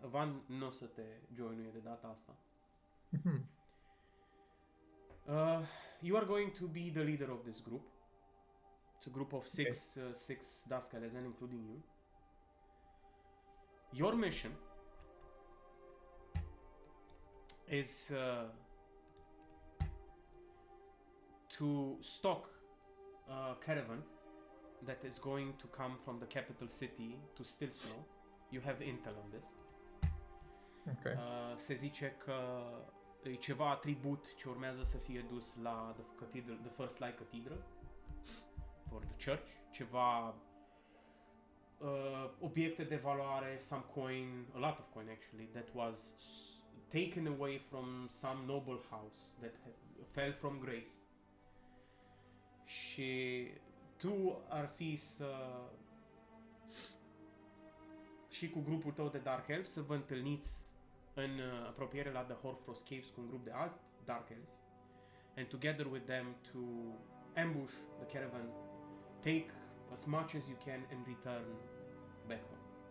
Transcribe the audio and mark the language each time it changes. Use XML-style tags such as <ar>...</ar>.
<ro>Van nu o să te joinuie de data asta. Mhm.</ro> <en>You are going to be the leader of this group. It's a group of six Dusk Elezen, including you. Your mission is to stalk a caravan that is going to come from the capital city to Stilsnow. You have intel on this. Okay.</en> <ro>Se zice că e ceva atribut ce urmează să fie dus la the First Light Cathedral</ro> <en>for the church.</en> <ro>Ceva obiecte de valoare,</ro> <en>some coin, a lot of coin actually, that was taken away from some noble house that fell from grace.</en> <ro>Și tu ar fi și cu grupul tău de Dark Elf să vă întâlniți în apropiere la The Hoarfrost Caves cu un grup de alt Dark Elf,</ro> <en>and together with them to ambush the caravan, take as much as you can and return back home.</en>